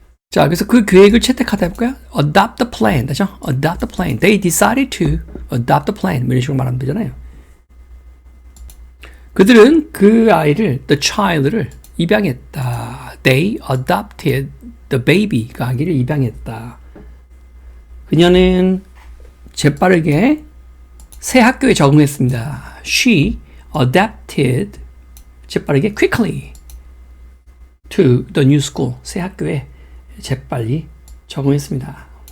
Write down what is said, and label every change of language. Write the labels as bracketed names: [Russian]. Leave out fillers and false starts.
[Korean] 자, 그래서 그 계획을 채택하다 해볼까요? [English] adopt the plan [Korean] 그렇죠? [English] adopt the plan. They decided to adopt the plan. [Korean] 이런 식으로 말하면 되잖아요. 그들은 그 아이를 [English] the child [Korean] 를 입양했다. [English] They adopted the baby. [Korean] 그 아기를 입양했다. 그녀는 재빠르게 새 학교에 적응했습니다. [English] She adapted [Korean] 재빠르게 [English] quickly to the new school. [Korean] 새 학교에 재빨리 적응했습니다.